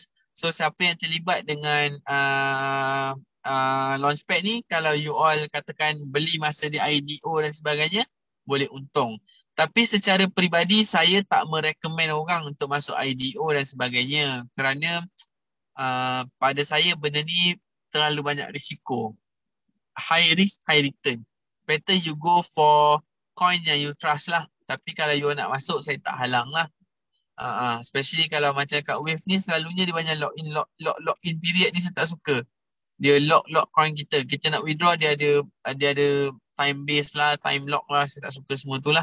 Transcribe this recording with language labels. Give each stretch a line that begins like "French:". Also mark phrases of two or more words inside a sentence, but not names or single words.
Malay: So siapa yang terlibat dengan Launchpad ni, kalau
English: you all
Malay: katakan beli masa dia IDO dan sebagainya, boleh untung. Tapi secara peribadi saya tak merecommend orang untuk masuk IDO dan sebagainya kerana pada saya benda ni terlalu banyak risiko.
English: High risk, high return. Better you go for coin yang you trust lah.
Malay: Tapi kalau you nak masuk, saya tak halang lah. Especially kalau macam kat Wave ni, selalunya dia banyak
English: lock in period
Malay: ni saya tak suka. Dia lock coin kita. Kita nak withdraw dia ada
English: time base
Malay: lah,
English: time lock
Malay: lah. Saya tak suka semua tu lah.